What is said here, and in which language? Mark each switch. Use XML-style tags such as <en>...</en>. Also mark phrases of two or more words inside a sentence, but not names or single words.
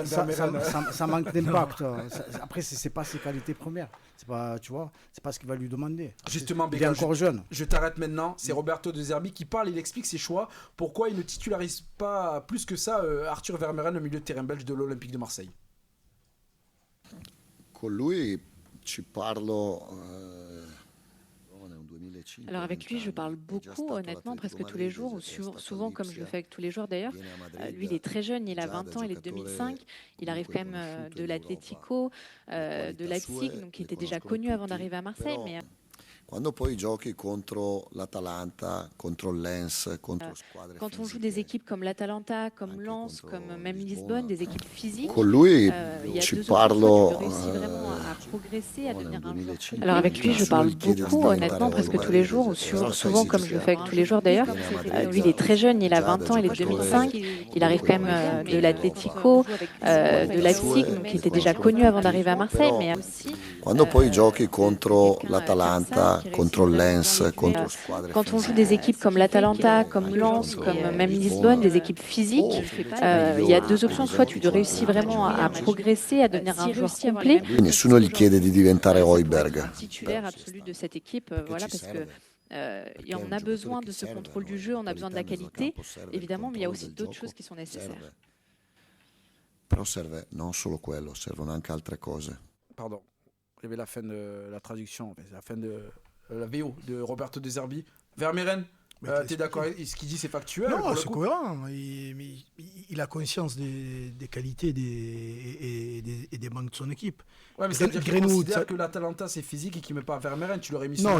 <fr>Ça manque d'impact. Après, c'est pas ses qualités premières. C'est pas, tu vois, c'est pas ce qu'il va lui demander. Justement, il est encore jeune. Je t'arrête maintenant. C'est Roberto De Zerbi qui parle. Il explique ses choix. Pourquoi il ne titularise pas plus que ça Arthur Vermeuren, le milieu de terrain belge de l'Olympique de Marseille?</fr> <it>Con lui ci parlo.</it> <fr>Alors avec lui, je parle beaucoup, honnêtement, presque tous les jours, ou souvent comme je le fais avec tous les joueurs d'ailleurs. Lui, il est très jeune, il a 20 ans, il est de 2005. Il arrive quand même de l'Atlético, de Leipzig, donc il était déjà connu avant d'arriver à Marseille.</fr> <it>Quando poi giochi contro l'Atalanta, contro il Lens, contro squadre</it> <fr>Quand on joue des équipes comme l'Atalanta, comme Lens, comme même Lisbonne, des équipes physiques,</fr> <it>con lui</it> <fr>il y a</fr> <it>ci</it> <fr>2</fr> <it>parlo</it> <fr>options, tu réussis vraiment à progresser, à devenir un joueur. 2005. Alors avec lui, je parle beaucoup, honnêtement, presque tous les jours, ou souvent comme je le fais avec tous les joueurs d'ailleurs. Lui, il est très jeune, il a 20 ans, il est de 2005, il arrive quand même de l'Atlético, de Leipzig, donc il était déjà connu avant d'arriver à Marseille, mais aussi</fr> <it>Quando poi giochi contro l'Atalanta, contro il Lens, contro squadre</it> <fr>quand on joue des équipes comme l'Atalanta, comme Lens, comme même Lisbonne, des équipes physiques, il y a 2 options. Soit tu réussis vraiment à progresser, à devenir un joueur complet.</fr> <it>Lui nessuno gli chiede di diventare Højbjerg.</it> <fr>Titulaire absolu de cette équipe, voilà, parce que et on a besoin de ce contrôle du jeu, on a besoin de la qualité, évidemment, mais il y a aussi d'autres choses qui sont nécessaires.</fr> <it>Però serve non solo quello, servono anche altre cose.</it> <fr>Pardon, j'avais la fin de la traduction, la fin de la VO de Roberto De Zerbi. Vermeeren, t'es d'accord? Ce qu'il dit, c'est factuel? Non, c'est cohérent. Il a conscience des qualités et des manques de son équipe. Ouais, mais c'est-à-dire qu'il considère que l'Atalanta c'est physique et qu'il ne met pas Vermeeren, tu l'aurais mis sur</fr>